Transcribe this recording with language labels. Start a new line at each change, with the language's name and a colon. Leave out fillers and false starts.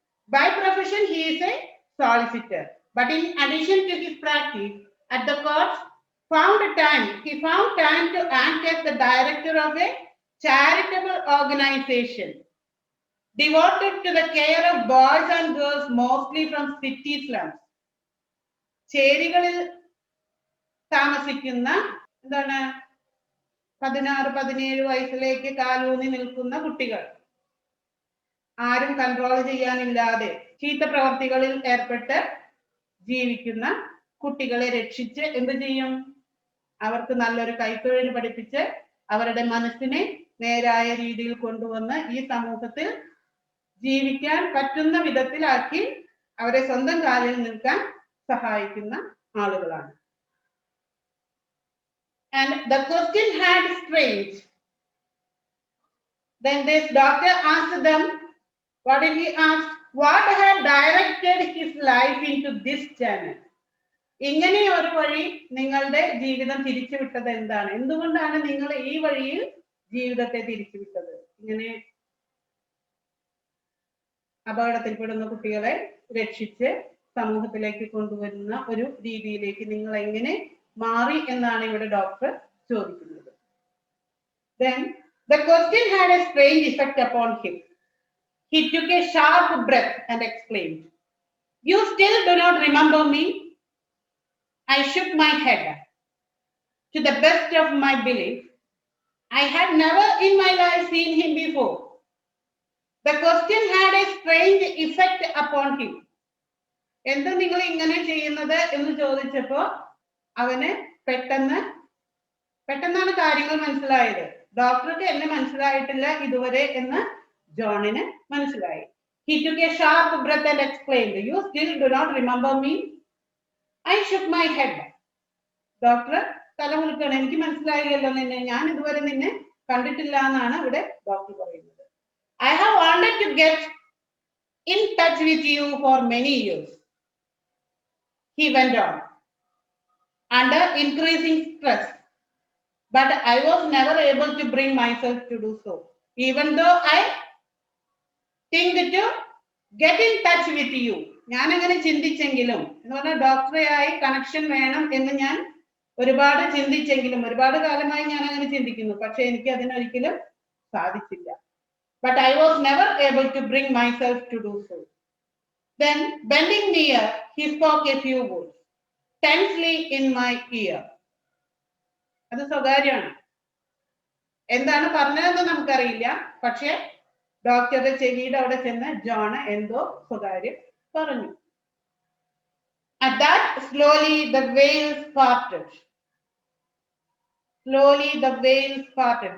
English: By profession, he is a solicitor. But in addition to his practice at the courts, he found time to act as the director of a charitable organization devoted to the care of boys and girls, mostly from city slums.
Malayalam: ചേരികളിൽ താമസിക്കുന്ന എന്താണ് 16-17 വയസ്സിലേക്ക് കാലൂന്നി നിൽക്കുന്ന കുട്ടികൾ, ആരും control ചെയ്യാനില്ലാതെ ചീത്ത പ്രവർത്തികളിൽ ഏർപ്പെട്ട് ജീവിക്കുന്ന കുട്ടികളെ രക്ഷിച്ച് എന്ത് ചെയ്യും? അവർക്ക് നല്ലൊരു കൈത്തൊഴിൽ പഠിപ്പിച്ച് അവരുടെ മനസ്സിനെ നേരായ രീതിയിൽ കൊണ്ടുവന്ന് ഈ സമൂഹത്തിൽ ജീവിക്കാൻ പറ്റുന്ന വിധത്തിലാക്കി അവരെ സ്വന്തം കാലിൽ നിൽക്കാൻ സഹായിക്കുന്ന ആളുകളാണ്.
English: And the question had strange. Then this doctor asked them, what did he ask? What had directed his life into this channel?
Malayalam: ഇങ്ങനെ ഒരു വഴി നിങ്ങളുടെ ജീവിതം തിരിച്ചുവിട്ടത് എന്താണ്? എന്തുകൊണ്ടാണ് നിങ്ങൾ ഈ വഴിയിൽ ജീവിതത്തെ തിരിച്ചുവിട്ടത്? ഇങ്ങനെ അപകടത്തിൽപ്പെടുന്ന കുട്ടികളെ രക്ഷിച്ച് സമൂഹത്തിലേക്ക് കൊണ്ടുവരുന്ന ഒരു രീതിയിലേക്ക് നിങ്ങൾ എങ്ങനെ മാറി എന്നാണ് ഇവിടെ ഡോക്ടർ ചോദിക്കുന്നത്.
English: Then the question had a strange effect upon him. He took a sharp breath and exclaimed, "You still do not remember me?" I shook my head. To the best of my belief, I had never in my life seen him before. The question had a strange effect upon him.
Malayalam: എന്ത് നിങ്ങൾ ഇങ്ങനെ ചെയ്യുന്നത് എന്ന് ചോദിച്ചപ്പോ അവന് പെട്ടെന്നാണ് കാര്യങ്ങൾ മനസ്സിലായത്. ഡോക്ടർക്ക് എന്നെ മനസ്സിലായിട്ടില്ല ഇതുവരെ എന്ന് ജോണിന് മനസ്സിലായി.
English: He took a sharp breath and exclaimed, "You still do not remember me?" I shook my head.
Malayalam: Doctor തലകുലുക്കാണ്, എനിക്ക് മനസ്സിലായില്ലല്ലോ നിന്നെ, ഞാൻ ഇതുവരെ നിന്നെ കണ്ടിട്ടില്ല എന്നാണ് ഇവിടെ ഡോക്ടർ പറയുന്നത്.
English: I have wanted to get in touch with you for many years, he went on, under increasing stress, but I was never able to bring myself to do so, even though I think to get in touch with you.
Malayalam: ഞാൻ അങ്ങനെ ചിന്തിച്ചെങ്കിലും എന്ന് പറഞ്ഞാൽ ഡോക്ടറെയായി connection വേണം എന്ന് ഞാൻ ഒരുപാട് ചിന്തിച്ചെങ്കിലും, ഒരുപാട് കാലമായി ഞാൻ അങ്ങനെ ചിന്തിക്കുന്നു, പക്ഷെ എനിക്ക് അതിനൊരിക്കലും സാധിച്ചില്ല.
English: But I was never able to bring myself to do so. Then, bending near, he spoke a few words tensely in my ear.
Malayalam: അത് സ്വകാര്യമാണ്, എന്താണ് പറഞ്ഞതെന്ന് നമുക്കറിയില്ല, പക്ഷെ ഡോക്ടറുടെ ചെവിയുടെ അവിടെ ചെന്ന് ജോൺ എന്തോ സ്വകാര്യം പറഞ്ഞു.
English: At that, slowly the veils parted. Slowly the veils parted.